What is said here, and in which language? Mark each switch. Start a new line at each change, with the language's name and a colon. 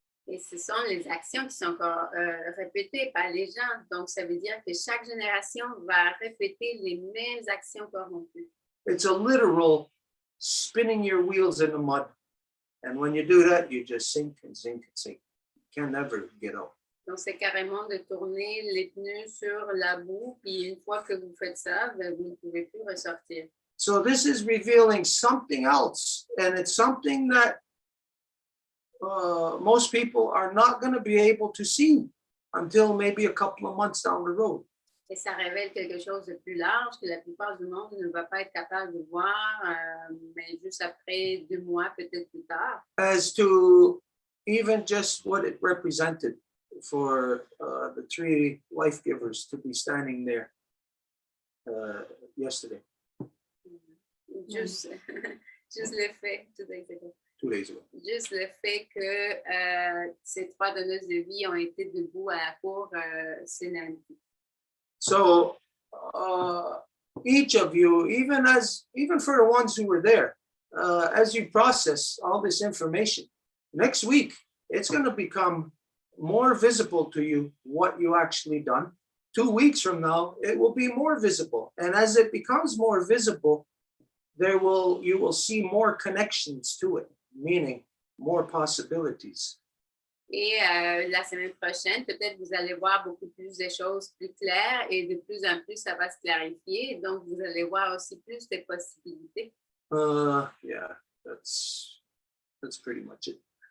French: Et ce sont les actions qui sont encore répétées par les gens. Donc, ça veut dire que chaque génération va répéter les mêmes actions corrompues.
English: It's a literal spinning your wheels in the mud. And when you do that, you just sink and sink and sink. You can never get out.
French: Donc, c'est carrément de tourner les pneus sur la boue. Puis, une fois que vous faites ça, ben, vous ne pouvez plus ressortir.
English: So this is revealing something else. And it's something that most people are not going to be able to see until maybe a couple of months down the road.
French: Et ça révèle quelque chose de plus large que la plupart du monde ne va pas être capable de voir, mais juste après 2 mois, peut-être plus tard.
English: As to even just what it represented for the 3 life givers to be standing there yesterday,
French: Juste, juste le fait,
English: 2 days ago. 2 days ago.
French: Juste le fait que ces 3 donneuses de vie ont été debout à la cour, c'est lundi.
English: So each of you, even for the ones who were there, as you process all this information, next week, it's going to become more visible to you what you actually done. 2 weeks from now, it will be more visible. And as it becomes more visible, you will see more connections to it, meaning more possibilities.
French: Et la semaine prochaine, peut-être vous allez voir beaucoup plus de choses plus claires et de plus en plus, ça va se clarifier. Donc, vous allez voir aussi plus de possibilités.
English: Yeah, that's pretty much it.